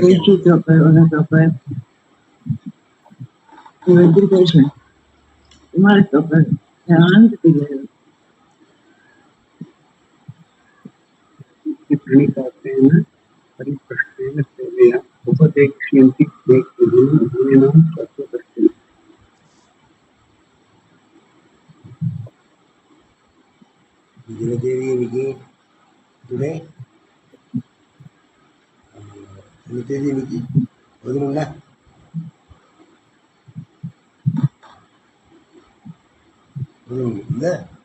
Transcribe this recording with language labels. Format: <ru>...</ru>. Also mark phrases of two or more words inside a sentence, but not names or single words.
<en>Thank you, Dr. Your education.</en> <sa>प्रणिपातेन परिप्रश्नेन सेवया उपदेक्ष्यन्ति गुरूणां तत्त्वदर्शिनः.</sa> <ta>இன்னைக்கு டுடே இந்த தேதி இன்னைக்கு 11 இல்லை</ta>